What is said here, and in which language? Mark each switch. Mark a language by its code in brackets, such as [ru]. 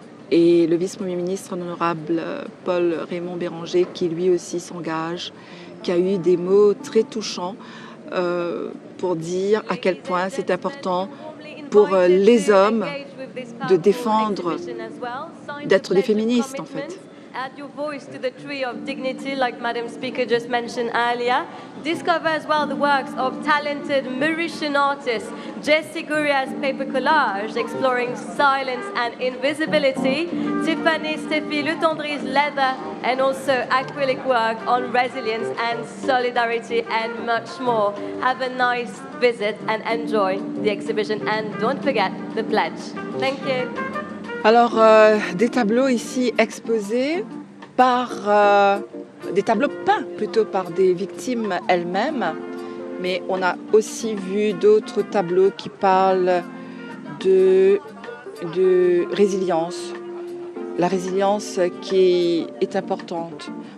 [fr] et le vice-premier ministre, l'honorable Paul Raymond Béranger, qui lui aussi s'engage, qui a eu des mots très touchants pour dire à quel point c'est important pour les hommes de défendre, d'être des féministes en fait. [en] Add your voice to the tree of dignity, like Madam Speaker just mentioned earlier. Discover as well the works of talented Mauritian artist Jessie Guria's paper collage exploring silence and invisibility, Tiffany Steffi Lutondry's leather, and also acrylic work on resilience and solidarity and much more. Have a nice visit and enjoy the exhibition, and don't forget the pledge. Thank you. [fr] Alors, des tableaux ici exposés par, des tableaux peints plutôt par des victimes elles-mêmes, mais on a aussi vu d'autres tableaux qui parlent de résilience, la résilience qui est importante.